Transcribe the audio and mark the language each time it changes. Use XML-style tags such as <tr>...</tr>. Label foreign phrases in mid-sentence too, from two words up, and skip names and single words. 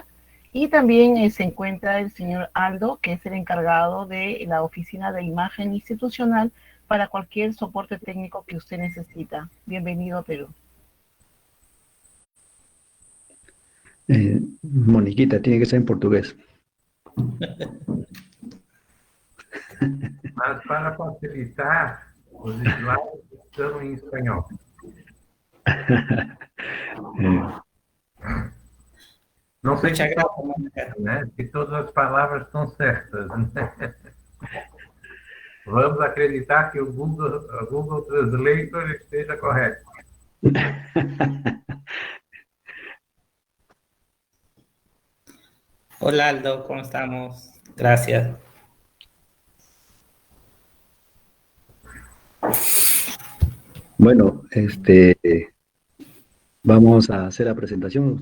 <es>Y también se encuentra el señor Aldo, que es el encargado de la Oficina de Imagen Institucional para cualquier soporte técnico que usted necesita. Bienvenido a Perú. Moniquita, tiene que ser en portugués.</es> <pt>Mas para facilitar, os slides estão em espanhol. Não sei</pt> <es>Muchas se gracias, todos, Mónica.</es> <pt>né? Se todas as palavras estão certas, né? Vamos acreditar que o Google Translator esteja correto.</pt> <es>Hola Aldo, ¿cómo estamos? Gracias. Bueno, vamos a hacer la presentación.</es>